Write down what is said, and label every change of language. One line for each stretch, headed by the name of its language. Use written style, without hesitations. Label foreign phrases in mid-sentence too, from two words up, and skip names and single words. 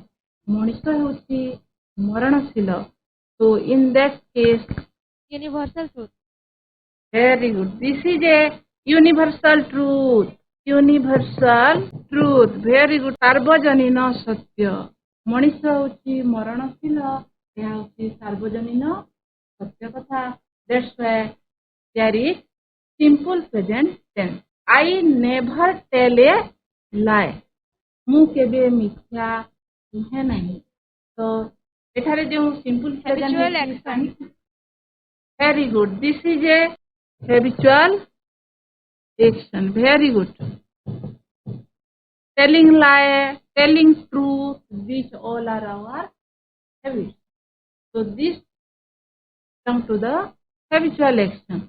Odia: ମଣିଷ ହେଉଛି ମରଣଶୀଳ.
English: So in that case, Universal truth. very good. This is a universal truth. Universal truth. Very good.
Odia: ସାର୍ବଜନୀନ ସତ୍ୟ. ମଣିଷ ହେଉଛି ମରଣଶୀଳ. ଏହା ହେଉଛି ସାର୍ବଜନୀନ ସତ୍ୟ କଥା.
English: That's why there is simple present tense. I never tell a lie.
Odia: ମୁଁ କେବେ ମିଥ୍ୟା କୁହେ ନାହିଁ. ତ ଏଠାରେ ଯେଉଁ
English: simple present Habitual action. Very good. This is a habitual action. Very good. Telling lie, telling truth, these all are our habits. So this comes to the habitual action.